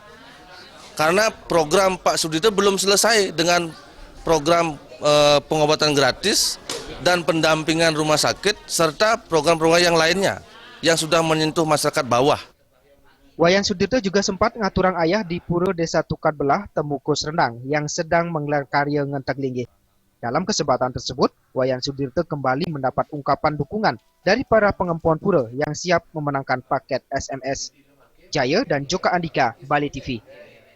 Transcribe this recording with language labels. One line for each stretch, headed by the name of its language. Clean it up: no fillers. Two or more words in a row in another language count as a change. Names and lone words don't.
Indonesian: Karena program Pak Sudirte belum selesai dengan program pengobatan gratis dan pendampingan rumah sakit serta program-program yang lainnya yang sudah menyentuh masyarakat bawah. Wayan Sudirte juga sempat
Balinese: ngaturang ayah
Indonesian: di Pura Desa Tukat Belah, Temukus Rendang yang sedang menggelar karya ngentek linggih. Dalam kesempatan tersebut, Wayan Sudirte kembali mendapat ungkapan dukungan dari para pengempon pura yang siap memenangkan paket SMS. Jaya dan Joka Andika, Bali TV.